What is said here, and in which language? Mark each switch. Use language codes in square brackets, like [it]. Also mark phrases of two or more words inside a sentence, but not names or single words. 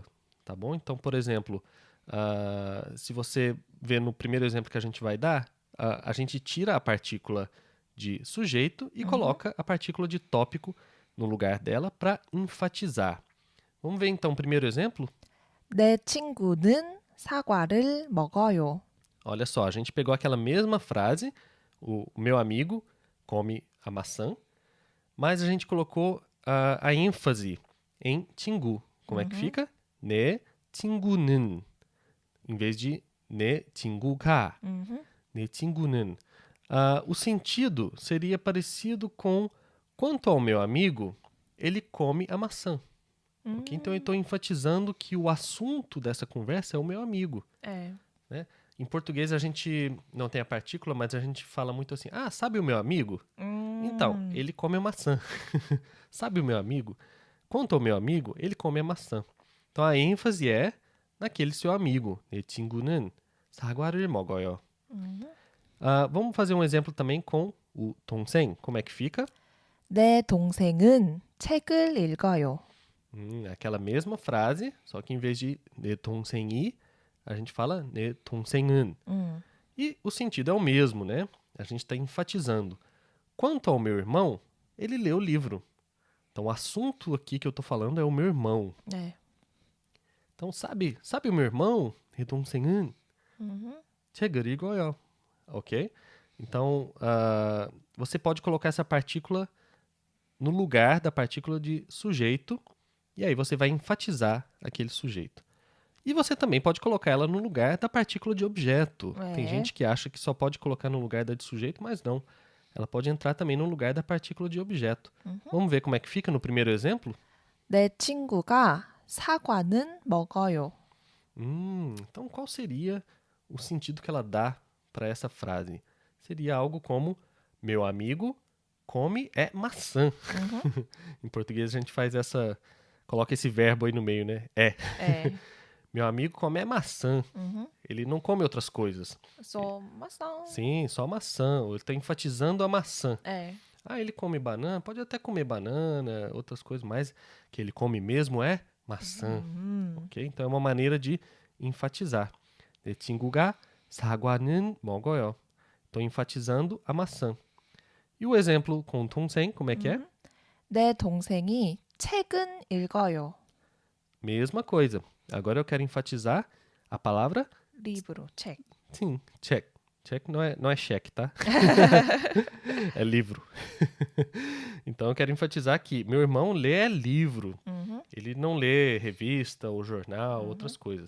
[pt] Tá bom? Então, por exemplo, se você ver no primeiro exemplo que a gente vai dar, a gente tira a partícula de sujeito e coloca a partícula de tópico no lugar dela para enfatizar. Vamos ver então o primeiro exemplo? [ko] 내 친구는 사과를 먹어요. [pt] Olha só, a gente pegou aquela mesma frase, o meu amigo come a maçã, mas a gente colocou a ênfase em 친구. Como é que fica? [ko] 내 친구는, [pt] em vez de [ko] 내 친구가. 내 친구는. [pt] O sentido seria parecido com quanto ao meu amigo, ele come a maçã. Okay? Então eu estou enfatizando que o assunto dessa conversa é o meu amigo. Né? Em português a gente não tem a partícula, mas a gente fala muito assim, sabe o meu amigo? Então, ele come a maçã. Sabe o meu amigo? Quanto ao meu amigo, ele come a maçã. Então a ênfase é naquele seu amigo. [ko] 내 친구는 사과를 먹어요. [pt] Vamos fazer um exemplo também com o 동생. Como é que fica? [ko] 내 동생은 책을 읽어요. [pt] Aquela mesma frase, só que em vez de [ko] 내 동생이, [pt] a gente fala [ko] 내 동생은. [pt] E o sentido é o mesmo, né? A gente está enfatizando. Quanto ao meu irmão, ele lê o livro. Então, o assunto aqui que eu tô falando é o meu irmão. [ko] 네. [pt] Então, sabe o meu irmão? [ko] 내 동생은 책을 읽어요. [pt] Ok? Então, você pode colocar essa partícula no lugar da partícula de sujeito e aí você vai enfatizar aquele sujeito. E você também pode colocar ela no lugar da partícula de objeto. Tem gente que acha que só pode colocar no lugar da de sujeito, mas não. Ela pode entrar também no lugar da partícula de objeto. Vamos ver como é que fica no primeiro exemplo? [ko] 내 친구가 사과는 먹어요. [pt] Então, qual seria o sentido que ela dá para essa frase? Seria algo como: meu amigo come maçã. Em português a gente faz coloca esse verbo aí no meio, né? [ko] 네. [pt] Meu amigo come maçã. Ele não come outras coisas. só maçã. Sim, só maçã. Ele está enfatizando a maçã. [ko] 네. [pt] Ele come banana, pode até comer banana, outras coisas, mas que ele come mesmo é maçã. Ok? Então é uma maneira de enfatizar. [ko] 내 친구가 사과는 먹어요. [pt] Estou enfatizando a maçã. E o exemplo com 동생, como é que é? [ko] 내 동생이 책은 읽어요. [pt] Mesma coisa. Agora eu quero enfatizar a palavra livro, 책. sim, check. Check não é cheque, tá? É livro. Então eu quero enfatizar que meu irmão lê livro. Ele não lê revista ou jornal, outras coisas.